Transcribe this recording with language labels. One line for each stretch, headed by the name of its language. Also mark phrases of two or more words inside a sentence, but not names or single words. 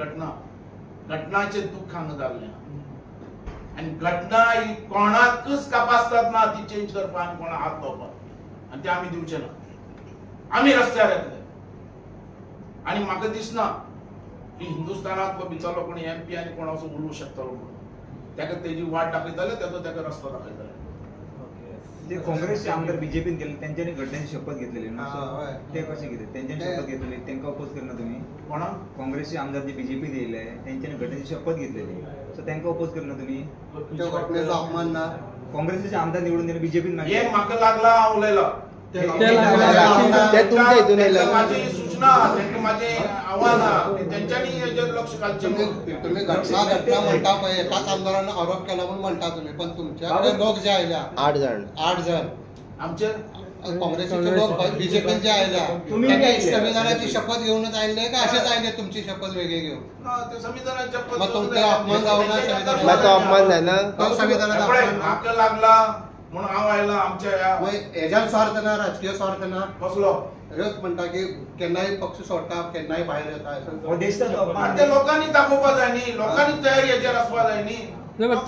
Konkani: घटनाचे दुःख हांगा जाल्लें आणि घटना ही कोणाकच कापासतात ना ती चेंज करपा आनी कोणा हात लावपाक आणि ते आमी दिवचे ना आमी रस्त्यार येतले आणि म्हाका दिसना की हिंदुस्थानांतलो भितरलो कोणी MP आनी कोण असो उलोवंक शकतलो म्हणून ताका तेजी वाट दाखयतले ताका रस्तो दाखयतले
Marathi: जे काँग्रेसचे आमदार बीजेपीन गेले त्यांच्यानी घटनेची शपथ घेतलेली ना हा, होय. ते कसे घेतले त्यांच्यानी शपथ घेतलेली त्यांना अपोज करना तुम्ही
Konkani: कोणा
Marathi: काँग्रेसचे आमदार जे बीजेपी येयले त्यांच्यानी घटनेची शपथ घेतलेली सो त्यांना अपोज करना तुम्ही
Konkani: त्या घटनेचा अपमान ना
Marathi: काँग्रेसचे आमदार निवडून दिले बीजेपीन
Konkani: हे म्हाका लागला हांव उलयला ते तुमच्या हितून येयला. माझी सूचना तांकां माझे आव्हान की त्यांच्यानी हेजेर लक्ष घालचें म्हणून
Marathi: तुम्ही घटना म्हणता पळय एकाच आमदारानं आरोप केला म्हणून म्हणता तुम्ही पण तुमच्याकडे लोक जे आयल्या 8 जण आमचे
Konkani: काँग्रेसचे लोक बीजेपी जे आयल्या
Marathi: तुम्ही त्यांनी काय केलं? संविधानाची शपथ घेऊनच आले का असेच आले तुमची शपथ वेगळी घेऊन ते संविधानाच्या
Konkani: मग तो ते अपमान जाऊ ना संविधानाचा? मग तो अपमान जायना? तो संविधानाचा पळय, अपमान ना. म्हाका लागला म्हणून हांव आयला आमच्या ह्या मग हेज्यान स्वार्थ ना राजकीय स्वार्थ ना कसलो हेच म्हणटा की केन्नाय पक्ष सोडटा केन्नाय भायर येता हो देशचा जो अपमान आणि ते लोकांनी दाखोवपा जाय न्ही लोकांनी तयारी हेजेर आसपा जाय न्ही
Marathi: नाही, पण